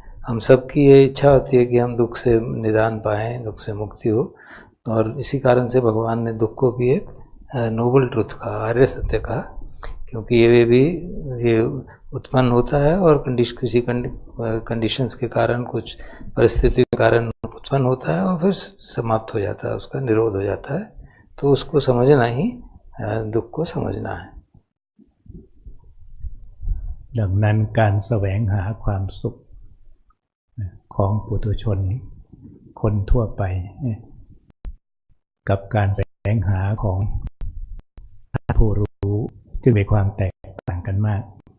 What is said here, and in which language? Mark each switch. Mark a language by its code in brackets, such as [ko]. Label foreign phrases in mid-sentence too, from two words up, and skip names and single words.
[hi] हम सबकी ये इच्छा होती है कि हम दुख से निदान पाएँ, दुख से मुक्ति हो, और इसी कारण से भगवान ने दुख को भी एक [en] noble truth [hi] कहा, आर्य सत्य कहा, क्योंकि ये उत्पन्न होता है और किसी कंडीशंस के कारण, कुछ परिस्थिति के कारण उत्पन्न होता है और फिर समाप्त हो जाता है, उसका निरोध हो जाता है। तो उसको समझना ही दुख को समझना है। [th] ดังนั้นการแสวงหาความสุขของปุถุชนคนทั่วไปกับการแสวงหาของผู้รู้จึงมีความแตกต่างกันมาก